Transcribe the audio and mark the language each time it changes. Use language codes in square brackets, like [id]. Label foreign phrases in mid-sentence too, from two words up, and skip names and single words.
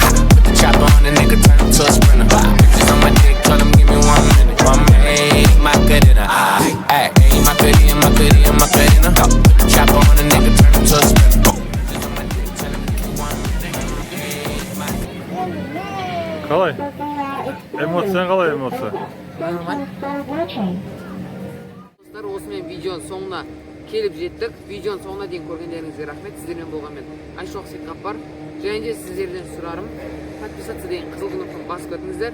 [en] Put the chopper on the nigga, turn him to a sprinter. Bitches on my dick, tell him give me 1 minute. Hey, Macarena. Hey, Macarena. Put the chopper on the nigga, turn him to a sprinter. Bitches on my dick, tell him give me 1 minute. Hey, Macarena. [kk] Қалай? Эмоцияң қалай эмоция? Нормально. Достар, осымен видеоның соңына келіп жеттік. Видеоның соңына дейін көргендеріңізге рахмет. Сіздермен болған мен Ayşvaq Сетғаппар. Және де сіздерден сұрарым, подписаться деген қызыл кнопканы басып өтіңіздер.